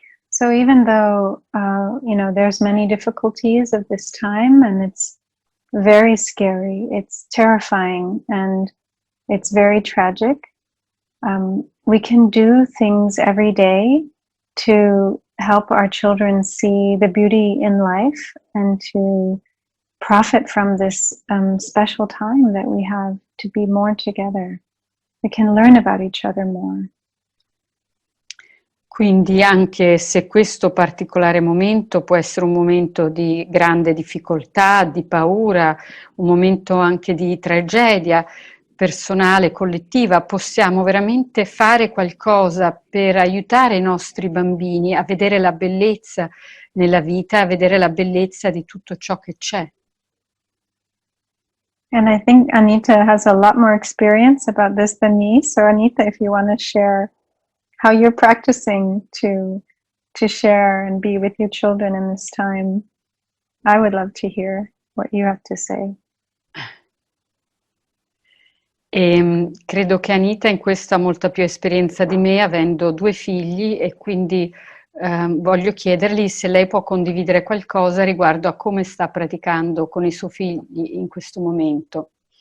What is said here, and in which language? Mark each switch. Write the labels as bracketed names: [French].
[English] So even though, there's many difficulties of this time and it's very scary, it's terrifying and it's very tragic, we can do things every day to help our children see the beauty in life and to profit from this special time that we have to be more together. We can learn about each other more. [Italian] Quindi anche se questo particolare momento può essere un momento di grande difficoltà, di paura, un momento anche di tragedia personale, collettiva, possiamo veramente fare qualcosa per aiutare i nostri bambini a vedere la bellezza nella vita, a vedere la bellezza di tutto ciò che c'è. [English] And I think Anita has a lot more experience about this than me. So Anita, if you want to share how you're practicing to share and be with your children in this time, I would love to hear what you have to say. [Italian] E credo che Anita in questo ha molta più esperienza di me, avendo 2 figli, e quindi voglio chiedergli se lei può condividere qualcosa riguardo a come sta praticando con i suoi figli in questo momento.